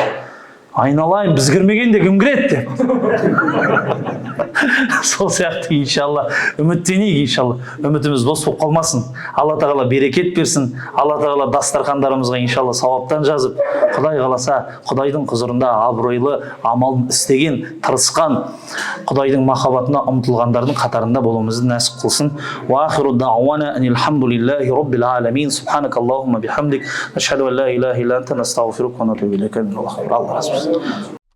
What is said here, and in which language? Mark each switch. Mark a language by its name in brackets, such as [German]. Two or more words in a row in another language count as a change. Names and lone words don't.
[Kazakh] Айналайын, біз кірмегенде кім кіреді деп. Сол сияқты иншалла үміттенейік иншалла. Үмітіміз бос болып қалмасын. Алла тағала берекет берсін. Алла тағала дастархандарымызға иншалла сауаптан жазып, Құдай қаласа, Құдайдың құзырында абыройлы амалын істеген, тырысқан, Құдайдың махаббатына ұмтылғандардың қатарында болуымызды нәсіп қылсын. [Arabic] وآخر دعوانا أن الحمد لله رب العالمين سبحانك اللهم بحمدك. أشهد أن لا إله إلا أنت نستغفرك ونتوب إليك. [Kazakh] Алла разы болсын.